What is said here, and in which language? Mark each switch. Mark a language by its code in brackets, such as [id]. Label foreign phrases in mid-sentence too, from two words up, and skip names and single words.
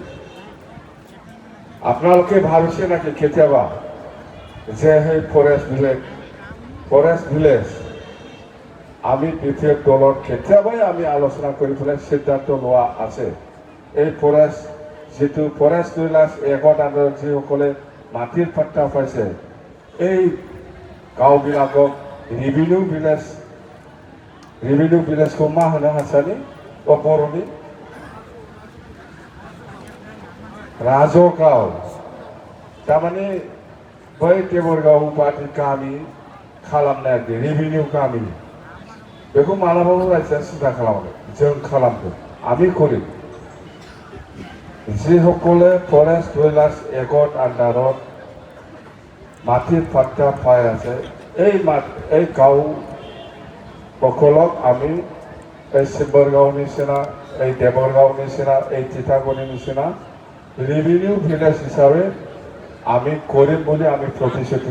[as] আপোনালোকে ভাবিছে নেকি কেতিয়াবা যে সেই [en] forest village [as] আমি বিপি দলৰ কেতিয়াবাই আমি আলোচনা কৰি পেলাই সিদ্ধান্ত লোৱা আছে এই ফৰেষ্ট যিটো ফৰেষ্ট ৰুলাৰ্ছ এগত আণ্ডাৰত যিসকলে মাটিৰ পাট্টা পাইছে এই गाउँবিলাকক [en] revenue village [brx] मा होनो हारसानि बर'नि राजगाव थारमाने बै देबरगाव बादि गामि खालामनो नागिरदों रिभिनिउ गामि बेखौ मालाबाबो रायजोआ सिन्था खालामाखै जों खालामदों [as] আমি করি যিসকলে ফৰেষ্ট ৰুলাৰ্ছ এগত আণ্ডাৰত মাটিৰ পাট্টা পাই আছে এই গাঁওসকলক আমি এই শিৱৰগাঁও নিচিনা এই দেৱৰগাঁও নিচিনা এই তিতাগুৰি নিচিনা [en] revenue village [as] হিচাপে আমি কৰিম বুলি আমি প্ৰতিশ্ৰুতি